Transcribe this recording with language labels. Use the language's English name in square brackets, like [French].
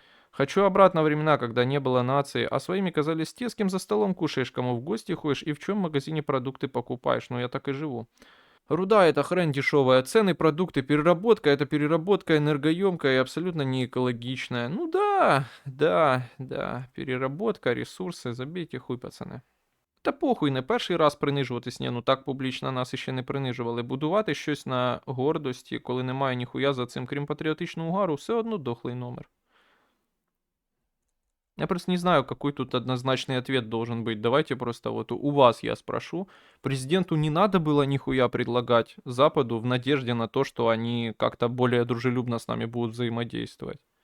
[Russian] Хочу обратно времена, когда не было нации, а своими казались те, с кем за столом кушаешь, кому в гости ходишь и в чем магазине продукты покупаешь. Ну я так и живу. Руда это хрень дешевая, цены, продукты, переработка это переработка энергоемкая и абсолютно не экологичная. [Ukrainian] Ну да, да, да, [Russian] переработка, [Ukrainian] ресурси, [Russian] забейте хуй, [Ukrainian] пацани. Та похуй, не перший раз принижуватись, ні, ну так публічно нас іще не принижували. Будувати щось на гордості, коли немає ніхуя за цим, крім патріотичного угару, все одно дохлий номер. [Russian] Я просто не знаю, какой тут однозначный ответ должен быть. Давайте просто вот у вас я спрошу. Президенту не надо было нихуя предлагать Западу в надежде на то, что они как-то более дружелюбно с нами будут взаимодействовать.